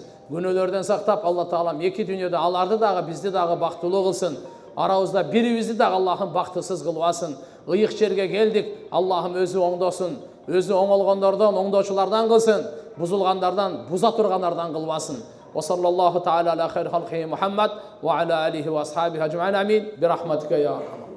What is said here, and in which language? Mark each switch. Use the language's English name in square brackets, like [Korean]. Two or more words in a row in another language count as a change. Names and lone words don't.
[Kyrgyz] Күнөөлөрдөн сактап, Алла таалам эки дүйнөдө аларды дагы бизди дагы бактылуу кылсын. Арабызда бирибизди дагы Аллахым бактысыз кылбасын. Ыйык жерге келдик, Аллахым өзү оңдосун. Өзү оңолгондордон, оңдоочулардан кылсын. Бузулгандардан, буза тургандардан кылбасын. [Arabic] وصلى الله تعالى على خير خلقه محمد وعلى آله وأصحابه أجمعين آمين. برحمتك يا أرحم.